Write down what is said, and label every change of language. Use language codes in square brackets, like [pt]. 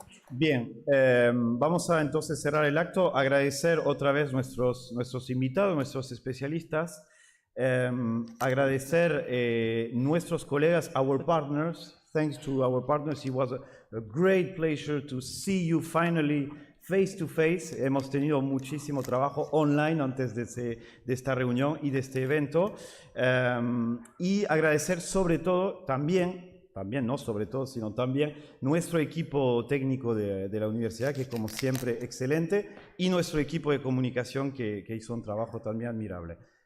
[es] Bien, vamos a entonces cerrar el acto, agradecer otra vez nuestros invitados, nuestros especialistas, agradecer nuestros colegas, [en] our partners. Thanks to our partners, it was a great pleasure to see you finally face to face. [es] Hemos tenido muchísimo trabajo online antes de esta reunión y de este evento. Y agradecer sobre todo también, no sobre todo, sino también nuestro equipo técnico de la universidad, que como siempre excelente, y nuestro equipo de comunicación que hizo un trabajo también admirable.